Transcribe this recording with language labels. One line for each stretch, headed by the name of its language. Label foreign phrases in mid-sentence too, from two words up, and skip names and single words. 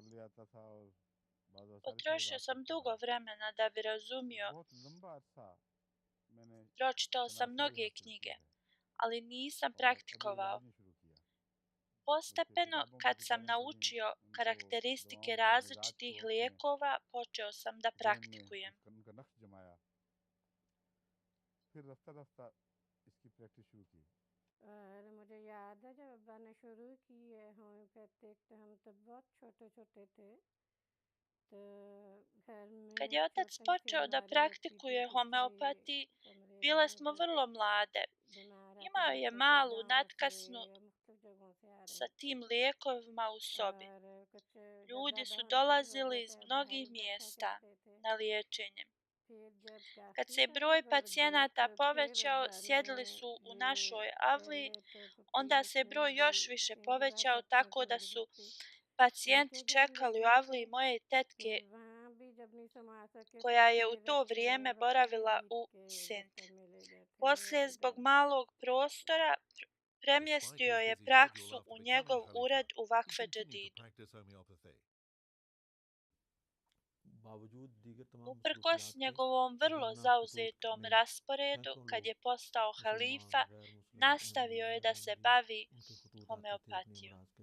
Bosnian: Potrošio sam dugo vremena da bi razumio. Pročitao sam mnoge knjige, ali nisam praktikovao. Postepeno, kad sam naučio karakteristike različitih lijekova, počeo sam da praktikujem.
Urdu: اور مجھے یاد ہے جب ابا نے شروع کی ہے ہومیوپیتھک تو ہم تو بہت چھوٹے چھوٹے تھے تو گھر
Bosnian: Kad
Urdu: में
Bosnian: je otac
Urdu: چھوٹی سی
Bosnian: počeo da
Urdu: الماری رکھی
Bosnian: praktikuje
Urdu: تھی پچھلے
Bosnian: homeopatiji,
Urdu: कमरे
Bosnian: bile
Urdu: में
Bosnian: smo
Urdu: जो
Bosnian: vrlo mlade.
Urdu: बीमार
Bosnian: Imao
Urdu: आते
Bosnian: je
Urdu: رہتے تھے
Bosnian: malu
Urdu: गाँव
Bosnian: natkasnu
Urdu: سے مختلف جگہوں سے آ
Bosnian: sa
Urdu: रहे
Bosnian: tim lijekovima u sobi.
Urdu: اور کچھ جب
Bosnian: Ljudi
Urdu: ज़्यादा
Bosnian: su
Urdu: ہونے شروع ہو
Bosnian: dolazili
Urdu: गए
Bosnian: iz
Urdu: تھے باہر
Bosnian: mnogih
Urdu: ہی بیٹھا
Bosnian: mjesta
Urdu: کرتے تھے
Bosnian: na liječenje.
Urdu: پھر جب
Bosnian: Kad
Urdu: काफ़ी
Bosnian: se
Urdu: समय
Bosnian: broj
Urdu: بڑھ گئے
Bosnian: pacijenata
Urdu: تو پھر
Bosnian: povećao,
Urdu: अब्बा
Bosnian: sjedili
Urdu: ने
Bosnian: su u
Urdu: ये
Bosnian: našoj avliji,
Urdu: پہلے تو
Bosnian: onda
Urdu: पुप्पी
Bosnian: se
Urdu: उसमें
Bosnian: broj
Urdu: भी
Bosnian: još više
Urdu: पिंजरा
Bosnian: povećao
Urdu: سیٹ میں
Bosnian: tako da
Urdu: बंद
Bosnian: su
Urdu: पुप्पी
Bosnian: pacijenti
Urdu: لے کے جب لے
Bosnian: čekali u
Urdu: गए
Bosnian: avliji
Urdu: थे
Bosnian: moje tetke
Urdu: پھر وہاں بھی جب نہیں سما سکے تو
Bosnian: koja je u
Urdu: फिर
Bosnian: to vrijeme boravila u
Urdu: के
Bosnian: Sinti.
Urdu: دفتر میں لے گئے تھے
Bosnian: Poslije, zbog
Urdu: इधर
Bosnian: malog prostora, premjestio je praksu u njegov ured u Vakfe Džadidu. Uprkos njegovom vrlo zauzetom rasporedu, kad je postao halifa, nastavio je da se bavi homeopatijom.